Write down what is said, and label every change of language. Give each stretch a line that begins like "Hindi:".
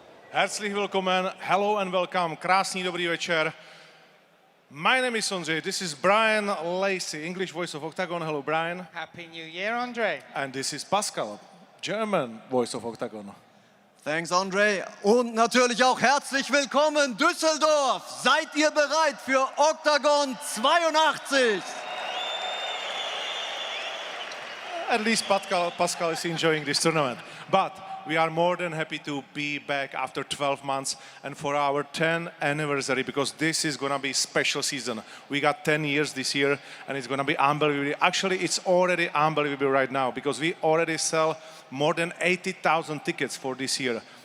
German: Herzlich willkommen,
English: hello and welcome,
Czech: krásný dobrý večer.
English: My name is Ondřej, this is Brian Lacey, English voice of Octagon. Hello Brian. Happy New Year, Ondřej. And this is Pascal, German voice of Octagon. Thanks, Ondřej.
German: Und natürlich auch herzlich willkommen, Düsseldorf. Seid ihr bereit für Octagon 82?
English: At least Pascal is enjoying this tournament. But we are more than happy to be back after 12 months and for our 10th anniversary, because this is going to be a special season. We got 10 years this year and it's going to be unbelievable. Actually, it's already unbelievable right now because we already sell more than 80,000 tickets for this year.